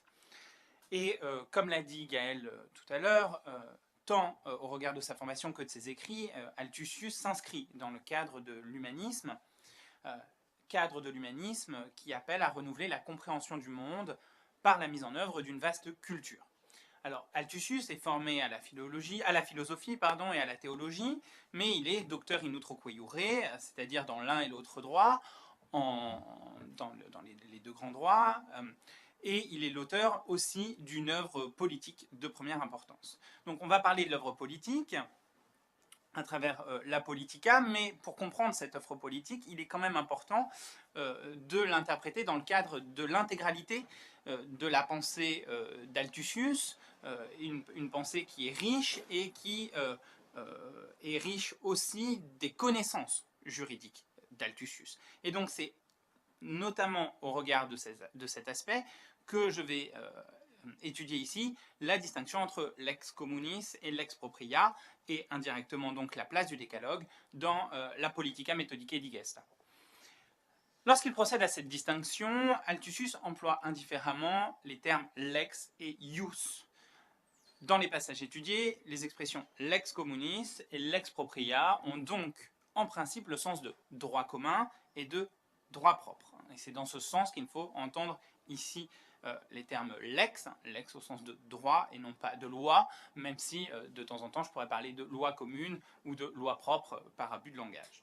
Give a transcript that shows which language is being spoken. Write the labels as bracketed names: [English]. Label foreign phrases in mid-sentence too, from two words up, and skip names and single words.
[French] Et comme l'a dit Gaël tout à l'heure, tant au regard de sa formation que de ses écrits, Altusius s'inscrit dans le cadre de l'humanisme qui appelle à renouveler la compréhension du monde par la mise en œuvre d'une vaste culture. Alors, Altusius est formé à la philosophie, et à la théologie, mais il est docteur [Latin] in utroque iure, [French] c'est-à-dire dans l'un et l'autre droit, dans les deux grands droits, et il est l'auteur aussi d'une œuvre politique de première importance. Donc on va parler de l'œuvre politique à travers la Politica, mais pour comprendre cette œuvre politique, il est quand même important de l'interpréter dans le cadre de l'intégralité de la pensée d'Altusius, une pensée qui est riche et qui est riche aussi des connaissances juridiques d'Altusius. Et donc c'est notamment au regard de cet aspect que je vais étudier ici la distinction entre [Latin] lex communis [French] et [Latin] lex propria, [French] et indirectement donc la place du décalogue dans la Politica Methodicae Digesta. Lorsqu'il procède à cette distinction, Altusius emploie indifféremment les termes [Latin] lex et ius. [French] Dans les passages étudiés, les expressions [Latin] lex communis [French] et [Latin] lex propria [French] ont donc en principe le sens de droit commun et de droit propre. Et c'est dans ce sens qu'il faut entendre ici les termes lex, lex au sens de droit et non pas de loi, même si de temps en temps je pourrais parler de loi commune ou de loi propre par abus de langage.